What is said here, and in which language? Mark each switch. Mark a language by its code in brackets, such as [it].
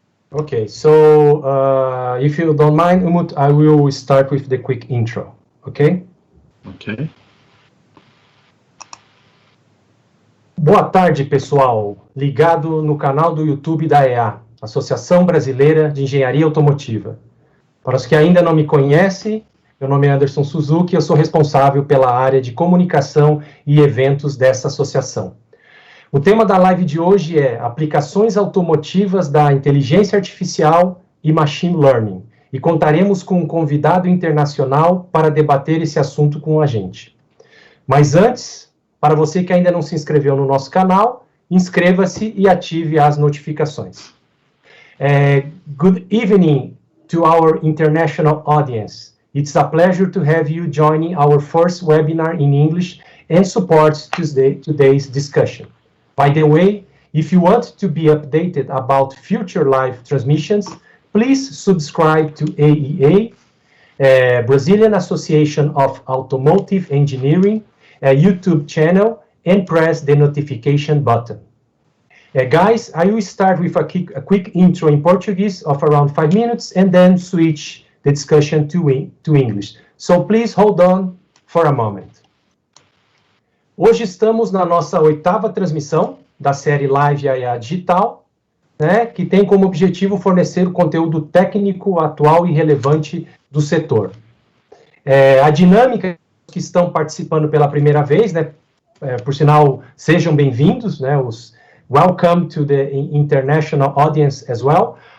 [en] Okay, so if you don't mind, Umut, I will start with the quick intro, okay? Okay. [pt] Boa tarde, pessoal, ligado no canal do YouTube da EA, Associação Brasileira de Engenharia Automotiva. Para os que ainda não me conhecem, meu nome é Anderson Suzuki, eu sou responsável pela área de comunicação e eventos dessa associação. O tema da live de hoje é Aplicações Automotivas da Inteligência Artificial e Machine Learning, e contaremos com um convidado internacional para debater esse assunto com a gente. Mas antes, para você que ainda não se inscreveu no nosso canal, inscreva-se e ative as notificações. [en] Good evening to our international audience. It's a pleasure to have you joining our first webinar in English and support today's discussion. By the way, if you want to be updated about future live transmissions, please subscribe to AEA, Brazilian Association of Automotive Engineering, YouTube channel, and press the notification button. Guys, I will start with a quick intro in Portuguese of around 5 minutes and then switch the discussion to English. So please hold on for a moment. [pt] Hoje estamos na nossa 8ª transmissão da série Live AEA Digital, né, que tem como objetivo fornecer o conteúdo técnico, atual e relevante do setor. A dinâmica que estão participando pela primeira vez, né, por sinal, sejam bem-vindos, né, welcome to the international audience as well.